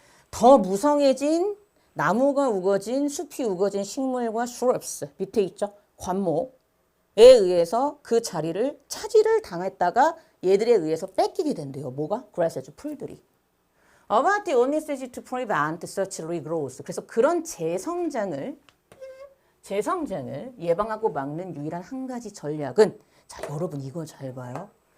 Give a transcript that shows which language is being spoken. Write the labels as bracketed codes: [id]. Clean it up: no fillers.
[ko] 더 무성해진 나무가 우거진 숲이 우거진 식물과 shrubs 밑에 있죠. 관목에 의해서 그 자리를 차지를 당했다가 얘들에 의해서 뺏기게 된대요. 뭐가? grasses, 풀들이. [en] About the only strategy to prevent such regrowth. [ko] 그래서 그런 재성장을 예방하고 막는 유일한 한 가지 전략은 자, 여러분 이거 잘 봐요.